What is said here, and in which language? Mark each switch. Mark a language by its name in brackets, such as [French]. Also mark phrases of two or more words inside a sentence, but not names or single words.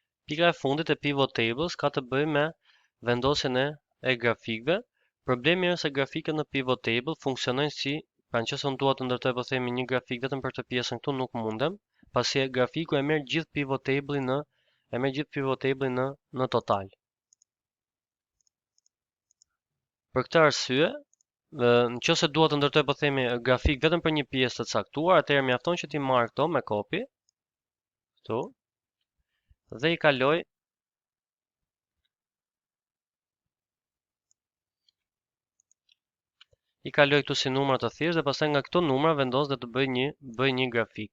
[Albanian] Pika e fundit e [English] pivot tables [Albanian] ka të bëjë me vendosjen e grafikëve. Problemi është se grafikët në [English] pivot table [Albanian] funksionojnë si, pra nëse unë dua të ndërtoj po themi një grafik vetëm për këtë pjesën këtu nuk mundem, pasi grafiku e merr gjithë [English] pivot table- [Albanian] in në total. Për këtë arsye, nëse dua të ndërtoj po themi grafik vetëm për një pjesë të caktuar, atëherë mjafton që ti marr këto me copy këtu dhe i kaloj këtu si numra të thjeshtë dhe pastaj nga këto numra vendos dhe të bëj një grafik.